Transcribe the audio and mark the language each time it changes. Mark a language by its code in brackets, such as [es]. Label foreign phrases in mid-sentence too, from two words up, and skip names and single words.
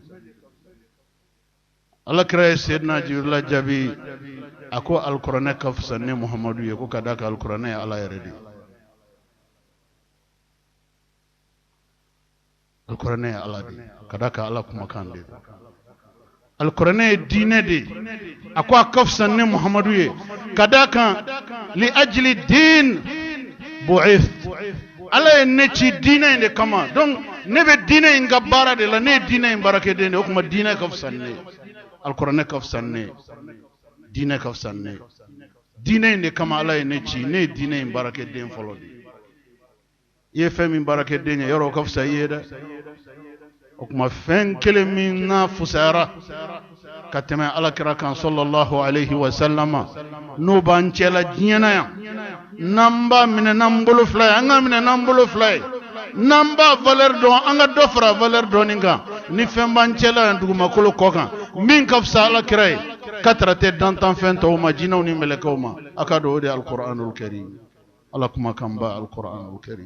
[bm] Alakira ye Seydina Jibrila jaabi a ko Al-Qur'an ka fisa ni Muhamadu ye, ko ka da ka Al-Qur'an ye ala yɛrɛ de. Al-Qur'an ye ala de, ka da ka ala kumakan de. Al-Qur'an ye diinɛ de, a ko a ka fisa ni Muhamadu ye, ka da kan [ar] لأجل دين بعث, [bm] ala ye ne ci diinɛ in de kama, donc ne bɛ diinɛ in ka baara de la, ne ye diinɛ in baarakɛden de, o kuma diinɛ ka fisa ni ne ye, Al-Qur'an ka fisa ni ne ye, diinɛ ka fisa ni ne ye. Diinɛ in de kama ala ye ne ci, ne ye diinɛ in baarakɛden fɔlɔ de. I ye fɛn min baarakɛden ye, yɔrɔ o ka fisa i ye dɛ. O kuma fɛn kelen min n'a fusayara ka tɛmɛ alakira kan [ar] صلى الله عليه وسلم, [bm] n'o b'an cɛla diɲɛ na yan, n'an b'a minɛ n'an bolo fila ye, an ka minɛ n'an bolo fila ye, n'an b'a valeur dɔn an ka dɔ fara valeur dɔnni kan, ni fɛn b'an cɛla yan dugumakolo kɔ kan min ka fisa alakira ye, ka traiter dantanfɛn tɔw ma, jinɛw ni mɛlɛkɛw ma, a ka dɔn o de ye Al-Qur'anul Karim, ala kumakan ba Al-Qur'anul Karim.